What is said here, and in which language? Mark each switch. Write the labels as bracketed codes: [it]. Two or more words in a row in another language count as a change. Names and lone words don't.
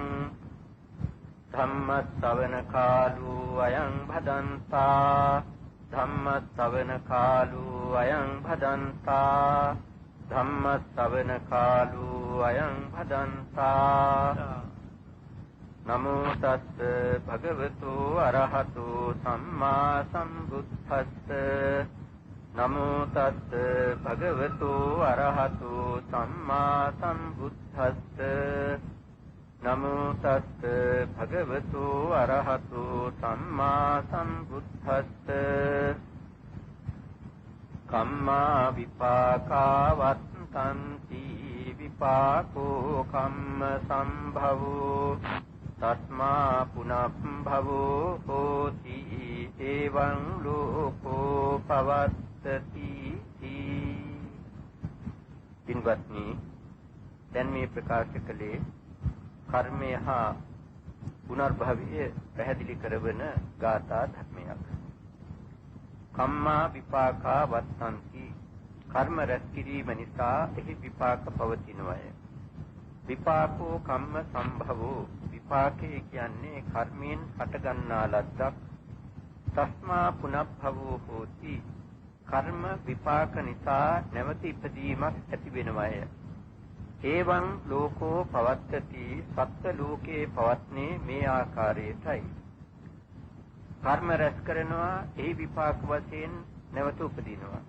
[pi] धम्मश्रवण कालो अयं भदन्ता धम्मश्रवण कालो अयं भदन्ता धम्मश्रवण कालो अयं भदन्ता नमो तस्स भगवतो अरहतो सम्मा सम्बुद्धस्स नमो तस्स भगवतो अरहतो सम्मा सम्बुद्धस्स नमो तस्स भगवतो अरहतो सम्मा सम्बुद्धस्स कम्मा विपाका वत्तन्ति विपाको कम्म संभवो तस्मा पुनः भवो होति एवं लोको पवत्तति पिन्वत्नी [si] දැන් මේ ප්‍රකාශ කළේ කර්මය හා පුනර්භවය පැහැදිලි කරවන ගාථා ධර්මයක්. [pi] කම්මා විපාකා වත්තන්ති [si] කර්ම රැස් කිරීම නිසා එහි විපාක පවතිනවාය. [pi] විපාකෝ කම්ම සම්භවෝ [si] විපාකේ කියන්නේ කර්මයෙන් හටගන්නා ලද්දක්. [pi] තස්මා පුනබ්භවෝ හෝති [si] කර්ම විපාක නිසා නැවත ඉපදීමක් ඇති වෙනවාය. [pi] එවං ලෝකෝ පවත්තති [si] සත්ත්ව ලෝකේ පවත්නේ මේ ආකාරයටයි. කර්ම රැස් කරනවා එහි විපාක වශයෙන් නැවත උපදිනවා.